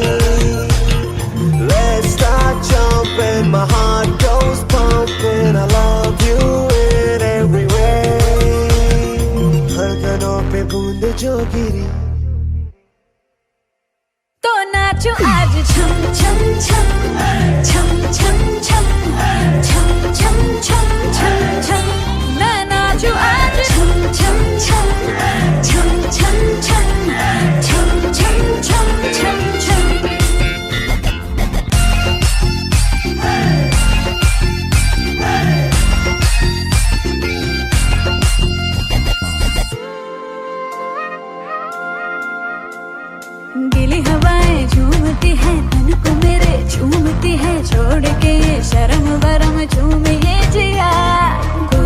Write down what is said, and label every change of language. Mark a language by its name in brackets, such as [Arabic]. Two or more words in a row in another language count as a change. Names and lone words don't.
[English] Let's start jumping, my heart goes pumping, I love you in every way. [Hindi] धड़कनों पे बूंद जो गिरी तो नाचो आज छम छम छम छम छम छम छम छम छम छम छम मैं नाचो आज छम छम छम छम छम छम छम छम छम छम छम गिली हवाएं झूमती है तन को मेरे झूमती है छोड़ के ये शर्म वरम झूमे ये जिया कोई